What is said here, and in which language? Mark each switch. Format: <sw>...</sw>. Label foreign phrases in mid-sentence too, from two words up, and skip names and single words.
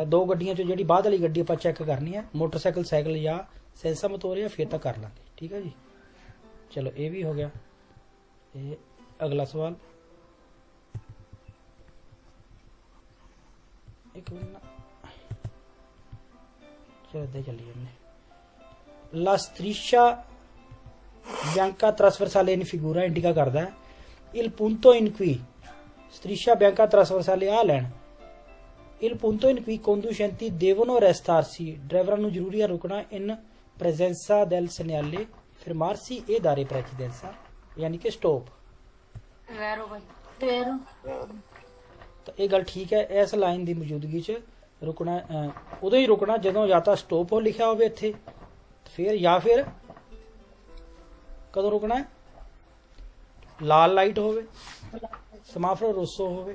<pa>2 ਗੱਡੀਆਂ ਚੋਂ ਜਿਹੜੀ ਬਾਅਦ ਵਾਲੀ ਗੱਡੀ ਆਪਾਂ ਚੈੱਕ ਕਰਨੀ ਹੈ, ਮੋਟਰਸਾਈਕਲ, ਸਾਈਕਲ ਜਾਂ</pa> <it>senza motore,</it> <pa>ਫਿਰ ਤਾਂ ਕਰ ਲਾਂਗੇ। ਠੀਕ ਹੈ ਜੀ। ਚਲੋ ਇਹ ਵੀ ਹੋ ਗਿਆ। ਇਹ ਅਗਲਾ ਸਵਾਲ, ਇੱਕ ਮਿੰਟ, ਚਲੋ ਇੱਦਾਂ ਚੱਲੀ ਜਾਂਦੇ।</pa> <it>La striscia bianca trasversale in figura indica</it> <pa>ਕਰਦਾ ਹੈ</pa> <it>il punto in cui, striscia bianca trasversale</it> <pa>ਆ ਲੈਣ,</pa> <it>il punto in cui conducenti devono restarsi,</it> <pa>ਡਰਾਈਵਰਾਂ ਨੂੰ ਜ਼ਰੂਰੀ ਹੈ ਰੁਕਣਾ,</pa> <it>in presenza del segnale fermarsi e dare precedenza,</it> <pa>ਯਾਨੀ ਕਿ ਸਟੋਪ। ਤਾਂ ਇਹ ਗੱਲ ਠੀਕ ਹੈ। ਇਸ ਲਾਈਨ ਦੀ ਮੌਜੂਦਗੀ 'ਚ ਰੁਕਣਾ ਉਦੋਂ ਹੀ ਰੁਕਣਾ ਜਦੋਂ ਜਾਂ ਤਾਂ ਸਟਾਪ ਹੋ ਲਿਖਿਆ ਹੋਵੇ ਇੱਥੇ ਫਿਰ, ਜਾਂ ਫਿਰ ਕਦੋਂ ਰੁਕਣਾ ਹੈ, ਲਾਲ ਲਾਈਟ ਹੋਵੇ,</pa> <it>semaforo rosso</it> <pa>ਹੋਵੇ,</pa>